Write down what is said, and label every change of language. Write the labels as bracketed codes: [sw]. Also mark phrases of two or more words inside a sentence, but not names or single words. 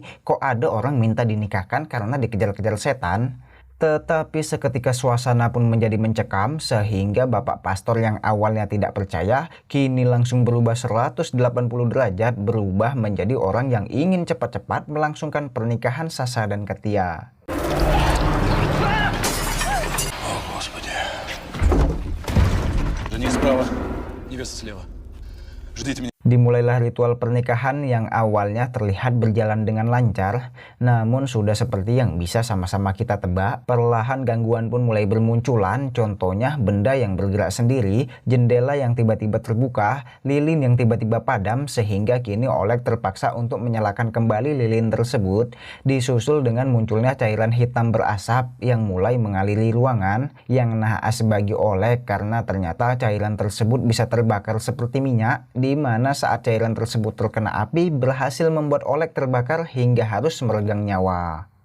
[id] Kok ada orang minta dinikahkan karena dikejar-kejar setan? Tetapi seketika suasana pun menjadi mencekam sehingga Bapak Pastor yang awalnya tidak percaya kini langsung berubah 180 derajat, berubah menjadi orang yang ingin cepat-cepat melangsungkan pernikahan Sasa dan Katia. [ru] О, Господи. Жених справа, невеста слева. Ждите меня. [id] Dimulailah ritual pernikahan yang awalnya terlihat berjalan dengan lancar, namun sudah seperti yang bisa sama-sama kita tebak, perlahan gangguan pun mulai bermunculan, contohnya benda yang bergerak sendiri, jendela yang tiba-tiba terbuka, lilin yang tiba-tiba padam, sehingga kini Oleg terpaksa untuk menyalakan kembali lilin tersebut, disusul dengan munculnya cairan hitam berasap yang mulai mengaliri ruangan, yang naas bagi Oleg karena ternyata cairan tersebut bisa terbakar seperti minyak, di mana saat cairan tersebut terkena api berhasil membuat Oleg terbakar hingga harus meregang nyawa.